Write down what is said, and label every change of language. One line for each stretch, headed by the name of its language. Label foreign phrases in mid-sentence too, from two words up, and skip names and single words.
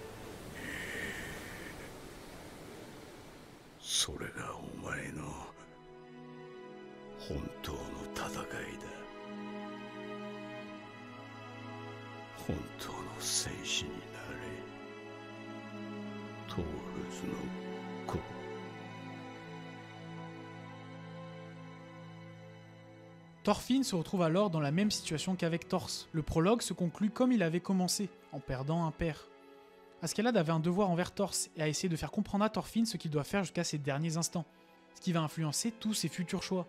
Japanese: それがお前の本当の戦いだ。本当の戦士になれ。トールズの子。
French: Thorfinn se retrouve alors dans la même situation qu'avec Thors. Le prologue se conclut comme il avait commencé, en perdant un père. Askeladd avait un devoir envers Thors et a essayé de faire comprendre à Thorfinn ce qu'il doit faire jusqu'à ses derniers instants, ce qui va influencer tous ses futurs choix.